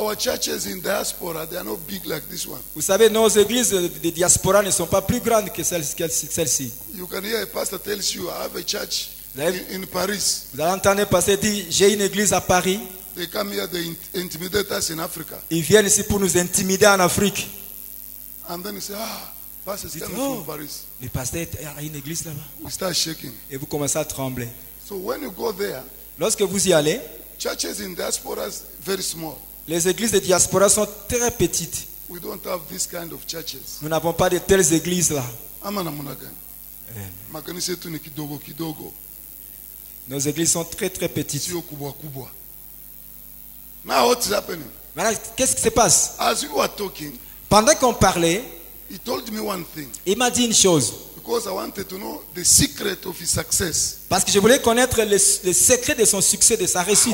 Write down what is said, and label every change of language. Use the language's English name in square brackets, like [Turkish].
[English] Our churches in diaspora, they are not big like this one. [French] Vous savez, nos églises de diaspora ne sont pas plus grandes que celle-ci. [English] You can hear a pastor tells you, I have a church Right. in Paris. [French] Vous allez entendre passer dire, j'ai une église à Paris. [English] They come here, they intimidate us in Africa. [French] Ils viennent ici pour nous intimider en Afrique. [English] And then you say, pastor is [French] Dites, [English] coming oh, from Paris. [French] le pasteur a une église là-bas. [English] We start shaking. [French] Et vous commencez à trembler. [English] So when you go there, [French] Lorsque vous y allez, [English] churches in diaspora is very small. [French] les églises de diaspora sont très petites. [English] We don't have this kind of churches. [French] Nous n'avons pas de telles églises là. [Swahili] Amana munagani. Makanisa yetu ni kidogo kidogo. [French] Nos églises sont très très petites. [Swahili] Sio kubwa kubwa. [English] Now what's happening? [French] Maintenant, qu'est-ce qui se passe? [English] As we were talking, [French] Pendant qu'on parlait, [English] he told me one thing. [French] il m'a dit une chose. [English] Because I wanted to know the secret of his success. [French] Parce que je voulais connaître le secret de son succès, de sa réussite.